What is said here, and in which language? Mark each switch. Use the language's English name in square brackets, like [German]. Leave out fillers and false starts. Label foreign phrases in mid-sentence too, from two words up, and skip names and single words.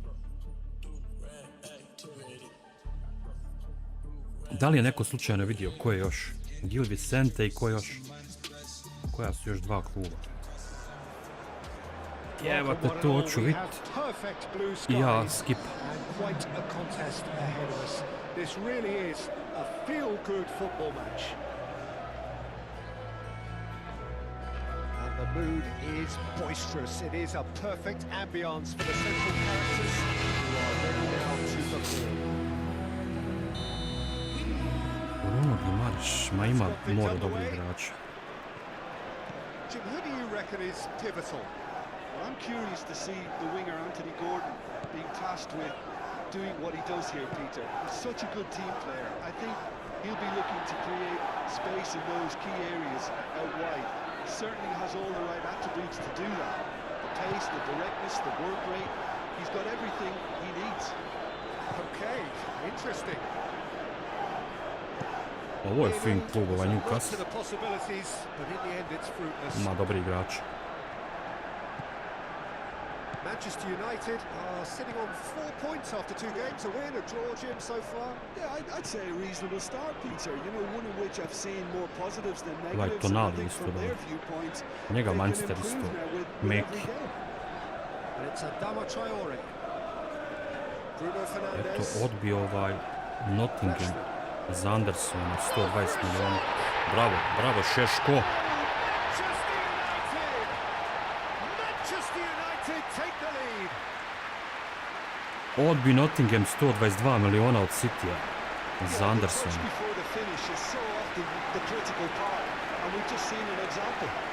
[Bosnian] Da li je neko slučajno vidio ko je još? Gil Vicente i ko još? Koja su još dva kluba? Jebate, to hoću vidjeti. I ja skip. [English] This really is a feel-good football match. And the mood is boisterous. It is a perfect ambience for the central characters who are ready now to perform. [Bosnian] Bruno Guimaraes, ma ima mora dobrih igrača. [English] Jim, who do you reckon is pivotal? Well, I'm curious to see the winger Anthony Gordon being tasked with doing what he does here, Peter. He's such a good team player. I think he'll be looking to create space in those key areas out wide. He certainly has all the right attributes to do that. The pace, the directness, the work rate. He's got everything he needs. Okay, interesting. [Bosnian] Ovo je fin klub, ovaj Newcastle. [English] To the possibilities, but in the end it's fruitless. [Bosnian] Ima dobri igrači. [English] Manchester United are sitting on 4 points after 2 games, a win, a draw, Jim, so far. Yeah, I'd say a reasonable start, Peter. You know, one in which I've seen more positives than Ovaj negatives. And I Tonali think isto from their dobro. viewpoints, Njega they can Manchester improve isto. now with Meki. every game. And it's Adama Traore. Bruno Eto, Fernandes. [Bosnian] odbio ovaj Nottingham za Andersona, 120 milijuna. Bravo, bravo Šeško. [English] Manchester United! Manchester United take the lead. [Bosnian] Odbi Nottingham 122 milijuna od Citya za Andersona. [English] Touch before the finish is so often the critical part, and we've just seen an example.